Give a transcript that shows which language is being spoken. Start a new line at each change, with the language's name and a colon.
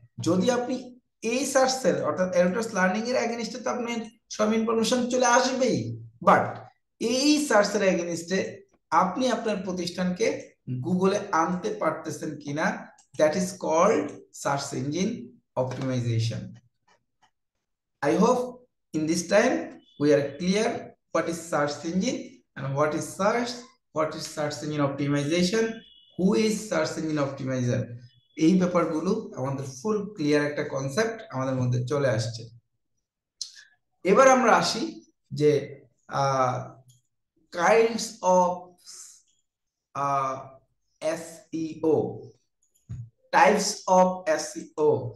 Bangla: যদি আপনি এই সার্চের অর্থাৎ এরোটাস লার্নিং এর এগেইনস্টে, তো আপনার সব ইনফরমেশন চলে আসবেই, বাট এই সার্চের এগেইনস্টে আপনি আপনার প্রতিষ্ঠানকে গুগলে আনতে পারতেছেন কিনা,
English: That is called search engine optimisation. I hope in this time we are clear what is search engine and what is search engine optimization, who is search engine optimizer।
Bangla: এই ব্যাপারগুলো আমাদের ফুল ক্লিয়ার একটা কনসেপ্ট আমাদের মধ্যে চলে আসছে। এবার আমরা আসি যে
English: Kinds of SEO, types of SEO.